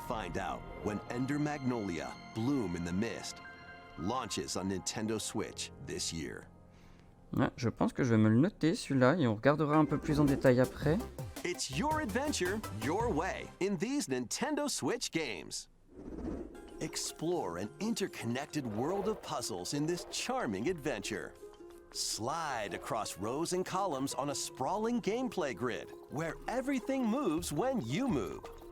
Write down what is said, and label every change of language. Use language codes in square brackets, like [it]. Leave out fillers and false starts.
[en] Find out when Ender Magnolia, Bloom in the Mist, launches on Nintendo Switch this year. [fr] Ouais, je pense que je vais me le noter celui-là et on regardera un peu plus en détail après. [en] It's your adventure, your way, in these Nintendo Switch games. Explore an interconnected world of puzzles in this charming adventure. Slide across rows and columns on a sprawling gameplay grid, where everything moves when you move.